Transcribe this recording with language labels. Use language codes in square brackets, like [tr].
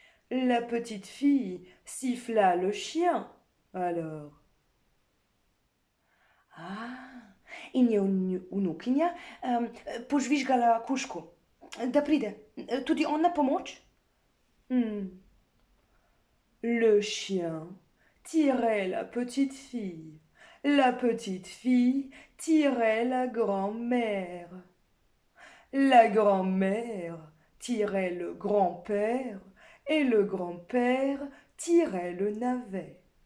[fr] La petite fille siffla le chien, alors. [sl] In je vnukinja požvižgala kužku, da pride tudi on na pomoč. [fr] Le chien tirait la petite fille. La petite fille tirait la grand-mère. La grand-mère tirait le grand-père et le grand-père tirait le navet.